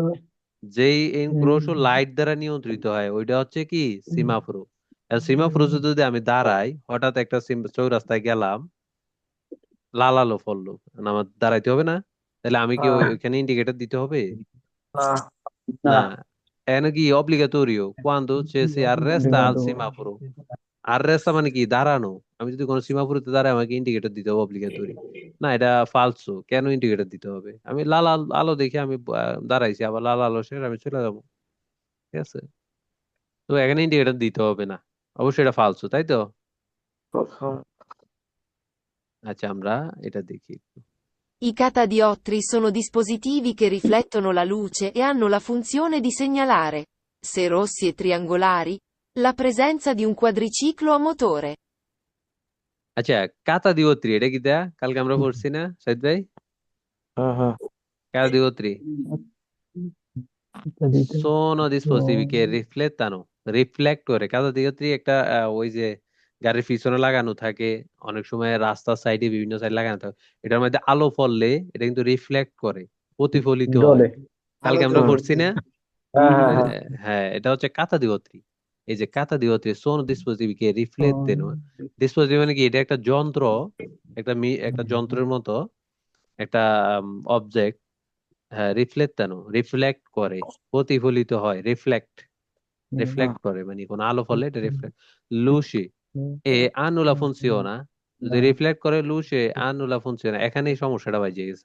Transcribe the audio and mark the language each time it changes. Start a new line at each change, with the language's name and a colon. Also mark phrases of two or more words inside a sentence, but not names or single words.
Bangla: যেই এনক্রোশও লাইট দ্বারা নিয়ন্ত্রিত হয়, ওইটা হচ্ছে কি সিমাফোরো। আর সিমাফোরো যদি আমি দাঁড়াই, হঠাৎ একটা চৌরাস্তায় গেলাম, লাল আলো পড়লো, আমার দাঁড়াইতে হবে না? তাহলে আমি কি ওইখানে ইন্ডিকেটর দিতে হবে? না। না এখানে কি
Italian: অব্লিগাটোরিও quando ci si arresta al obbligato.
Bangla: semaforo। আররেস্তা মানে কি দাঁড়ানো। আমি যদি কোনো সীমাপুরিতে দাঁড়াই, আমাকে ইন্ডিকেটর দিতে হবে অব্লিগাটোরি। না, এটা ফালসো। কেন ইন্ডিকেটর দিতে হবে? আমি লাল আলো দেখে আমি দাঁড়াইছি, আবার লাল আলো শেষ আমি চলে যাবো। ঠিক আছে, তো এখানে ইন্ডিকেটর দিতে হবে না। অবশ্যই এটা ফালসো, তাই তো? আচ্ছা, আমরা এটা দেখি একটু।
Italian: I catadioptri sono dispositivi che riflettono la luce e hanno la funzione di segnalare, se rossi e triangolari, la presenza di un quadriciclo a motore.
Bangla: আচ্ছা, কাতা দিবত্রী এটা কি দেয়া? কালকে আমরা পড়ছি না সাইদ ভাই? কাতা দিবত্রী
Italian: sono dispositivi che riflettano,
Bangla: রিফ্লেক্ট করে। কাতা দিবত্রী একটা ওই যে গাড়ির পিছনে লাগানো থাকে, অনেক সময় রাস্তার সাইডে বিভিন্ন সাইড লাগানো থাকে, এটার মধ্যে আলো পড়লে এটা কিন্তু রিফ্লেক্ট করে, প্রতিফলিত হয়। জলে কালকে আলো আমরা জ্বলে। পড়ছি না? হ্যাঁ, এটা হচ্ছে কাতা দিবত্রী। এই যে
Italian: কাতা দিবত্রী sono dispositivi che riflettono,
Bangla: ডিসপোজিটিভ মানে কি, এটা একটা যন্ত্র, একটা যন্ত্রের মতো একটা অবজেক্ট। হ্যাঁ, রিফ্লেক্ট করে, প্রতিফলিত হয়, রিফ্লেক্ট করে মানে কোন আলো ফলে এটা রিফ্লেক্ট।
Italian: luce e hanno la funzione,
Bangla: যদি রিফ্লেক্ট করে
Italian: luce hanno la funzione,
Bangla: এখানেই সমস্যাটা বাজে গেছে।